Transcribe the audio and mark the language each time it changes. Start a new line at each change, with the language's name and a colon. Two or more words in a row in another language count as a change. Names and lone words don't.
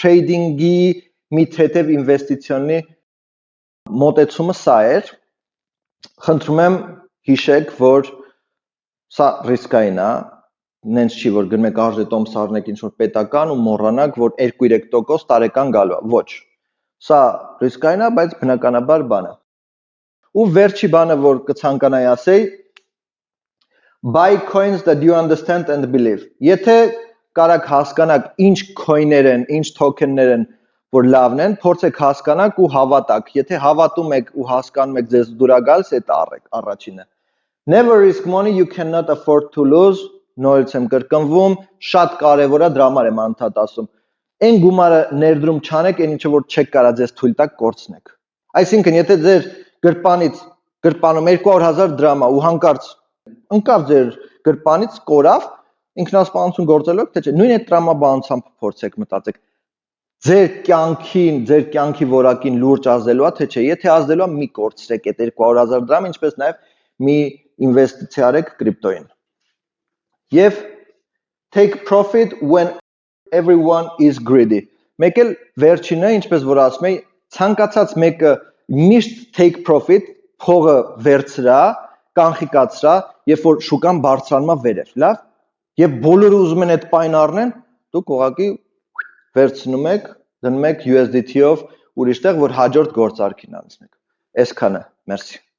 Armenian: trading-ի մի թեթև ինվեստիցիոնի մոտեցումը սա էր։ Խնդրում եմ հիշեք, որ սա ռիսկային է, նենց չի, որ գրում եք արժե տոմս առնեք ինչ-որ պետական ու մոռանաք, որ 2-3% տարեկան գալու է, ոչ, սա ռիսկային է, բայց բնականաբար բան է։ Ու վերջի բանը, որ կցանկանայի ասեի,
English: buy coins that you understand and believe,
Armenian: եթե կարաք հասկանաք ինչ coin-ներ են, ինչ token-ներ են, որ լավն են, փորձեք հասկանաք ու հավատաք, եթե հավատում եք ու հասկանում եք ձեզ դուր գալիս, այդ առեք, առաջինը։
English: Never risk money you cannot afford to lose,
Armenian: նորից եմ կրկնվում, շատ կարևոր է, դրա համար եմ անդադ ասում։ Այն գումարը ներդրում չանեք, այն ինչը որ չեք կարա ձեզ թույլ տաք կորցնեք։ Այսինքն, եթե ձեր գրպանից գրպանում 200,000 դրամ ու հանկարծ ընկավ ձեր գրպանից կորավ, ինքնասպանություն գործելով, թե չէ, նույն այդ տրամաբանությամբ փորձեք մտածեք։ Ձեր կյանքի որակին լուրջ ազդելու է, թե չէ, եթե ազդելու է, մի կորցրեք այդ 200,000 դրամ, ինչպես նաև մի ինվեստիցիա արեք կրիպտոյին։ Եվ
English: take profit when everyone is greedy։
Armenian: Մեկ էլ վերջինը, ինչպես որ ասում էի, ցանկացած մեկը միշտ
English: take profit,
Armenian: փողը վերցրա, կանխիկացրա, երբ որ շուկան բարձրանում է վերև, լավ։ Եվ բոլորը ուզում են այդ պայն առնեն, դուք ուղղակի վերցնում եք, դնում եք USDT-ով ուրիշտեղ, որ հաջորդ գործարքին անցնեք։ Այսքանը, մերսի։